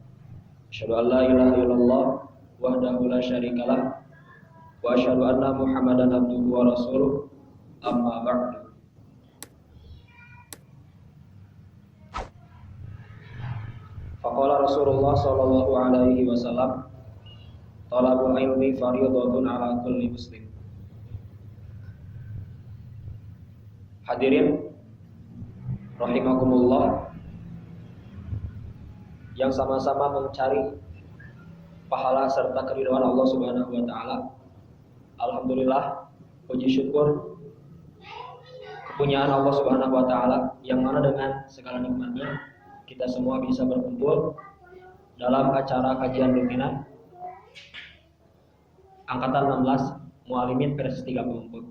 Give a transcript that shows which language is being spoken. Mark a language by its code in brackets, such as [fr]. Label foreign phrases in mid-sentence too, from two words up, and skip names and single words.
[ar] أشهد أن لا إله إلا الله وحده لا شريك له وأشهد أن محمدا عبده ورسوله. أما بعد. فقال رسول الله صلى الله عليه وسلم، طلب العلم فريضة على كل مسلم. حاضرين رحمكم الله, [id] yang sama-sama mencari pahala serta keridhaan Allah [ar] سبحانه وتعالى. [id] Alhamdulillah, puji syukur kepunyaan Allah [ar] سبحانه وتعالى [id] yang mana dengan segala nikmatnya kita semua bisa berkumpul dalam acara kajian rutinan angkatan 16 Muallimin versi 34.